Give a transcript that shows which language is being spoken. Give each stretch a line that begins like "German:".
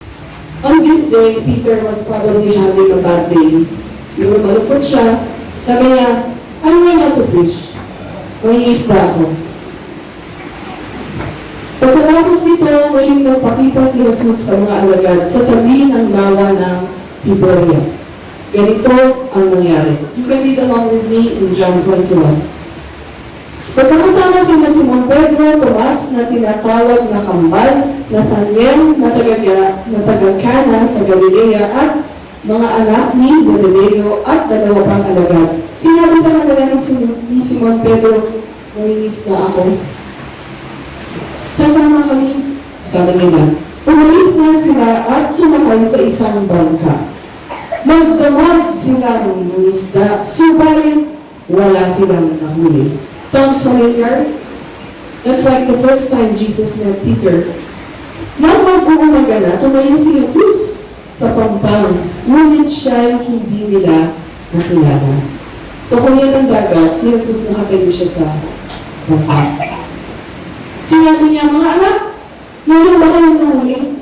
English: On this day, Peter was probably having a bad day.
Filipino: Siguro malungkot siya. Sabi niya,
English: I'm going out to fish.
Filipino: Mangingisda ako. Pagkatapos nito, muling nagpakita si Jesus sa mga alagad sa tabi ng lawa ng Tiberias. Ganito ang nangyari.
English: You can read along with me in John 21.
Filipino: Pagkakasama sila Simon Pedro, Tomas na tinatawag na Kambal, Nathanael na taga-Cana sa Galilea at mga anak ni Zebedeo at dalawa pang alagad. Sinabi sa kanila ni Simon Pedro, mangingisda ako. Sasama kami, sabi nila. Umalis na sila at sumakay sa isang bangka. Magdamag sila ng mangisda, subalit wala silang nahuli.
English: Sounds familiar? That's like the first time Jesus met Peter.
Filipino: Nang mag-uumaga na, tumayo si Jesus sa pampang, ngunit siya yung hindi nila nakilala. So kung yan ang dagat, si Jesus nakatayo siya sa pampang. Sinabi niya, mga anak, meron ba kayong nahuli?